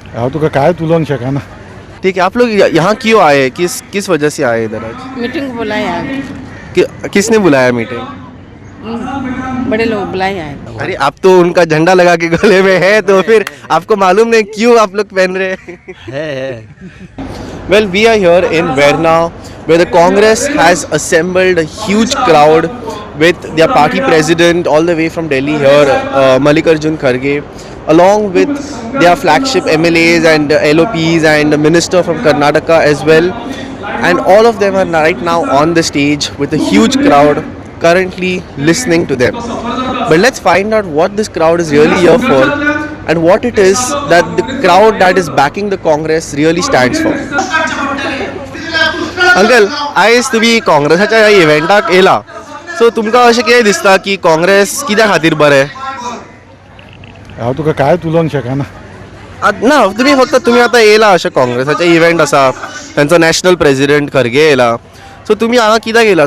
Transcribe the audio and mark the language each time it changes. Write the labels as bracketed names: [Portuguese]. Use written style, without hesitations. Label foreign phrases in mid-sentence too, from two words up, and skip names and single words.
[Konkani] हांव तुका कांयच उलोवंक शकना. [Hindi] ठीक है, आप लोग यहाँ क्यों आए, किस किस वजह से आए इधर आज? मीटिंग को बुलाया है। किसने बुलाया मीटिंग? बड़े लोग बुलाए हैं। अरे आप तो उनका झंडा लगा के गले में है, तो फिर आपको मालूम नहीं क्यों आप लोग पहन रहे हैं? [English] Well, we are here in Verna, where the Congress has assembled a huge crowd with their party president all the way from Delhi here, Mallikarjun Kharge, along with their flagship MLAs and LOPs and the minister from Karnataka as well. And all of them are right now on the stage with a huge crowd currently listening to them. But let's find out what this crowd is really here for and what it is that the crowd that is backing the Congress really stands for. [Konkani] अंकल, आयज तुम्ही काँग्रेसाच्या ह्या इव्हेंटाक येला, सो तुमकां अशें कितें दिसता की काँग्रेस कित्या खातीर बरें? हांव तुका कांयच उलोवंक शकना. ना, तुम्ही आता येला अशें काँग्रेसाचे इव्हेंट आसा, तांचो [English] national president [Konkani] खरगे येला, सो तुम्ही हांगा कित्याक येला?